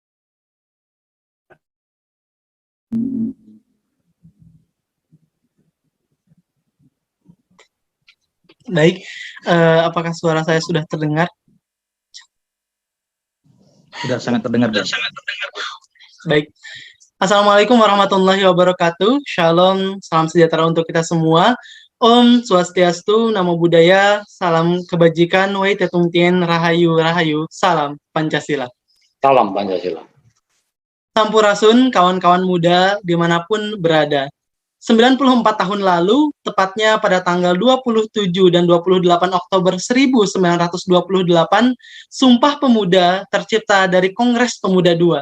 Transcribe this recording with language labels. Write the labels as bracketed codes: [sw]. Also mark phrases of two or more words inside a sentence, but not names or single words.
[id] Baik, apakah suara saya sudah terdengar? Sudah sangat terdengar. Baik. [ar] السلام عليكم ورحمة الله وبركاته. [id] Shalom, salam sejahtera untuk kita semua. [ban] Om Swastiastu, [pi] Namo Buddhaya, [id] salam kebajikan, Wai Tetung Tien, Rahayu, Rahayu, salam Pancasila. Salam Pancasila. Sampurasun, kawan-kawan muda dimanapun berada. 94 tahun lalu, tepatnya pada tanggal 27 dan 28 Oktober 1928, Sumpah Pemuda tercipta dari Kongres Pemuda II.